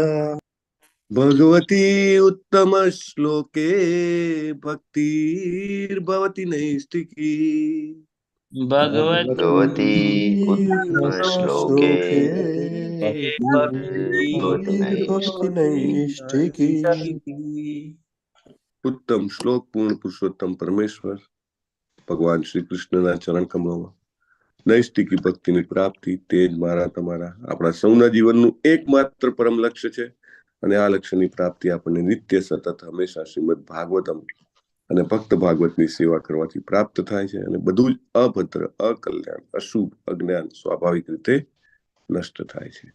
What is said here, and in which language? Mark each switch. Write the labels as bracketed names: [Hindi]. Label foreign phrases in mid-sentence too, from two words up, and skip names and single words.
[Sanskrit] भगवती उत्तम श्लोके भक्तिर्भवति नैष्टिकी भगवती उत्तम श्लोके श्लोके भक्तिर्भवति भक्ति नैष्ठिकी। नैष्ठिकी [Gujarati] ઉત્તમ શ્લોક પૂર્ણ પુરુષોત્તમ પરમેશ્વર ભગવાન શ્રી કૃષ્ણના ચરણ કમળોમાં નૈષ્ટિકી ભક્તિની પ્રાપ્તિ તે જ મારા તમારા આપણા સૌના જીવનનું એકમાત્ર પરમ લક્ષ્ય છે અને આ લક્ષ્યની પ્રાપ્તિ આપણને નિત્ય સતત હંમેશા શ્રીમદ ભાગવતમ અને ભક્ત ભાગવતની સેવા કરવાથી પ્રાપ્ત થાય છે અને બધું જ અભદ્ર અકલ્યાણ અશુભ અજ્ઞાન સ્વાભાવિક રીતે નષ્ટ થાય છે.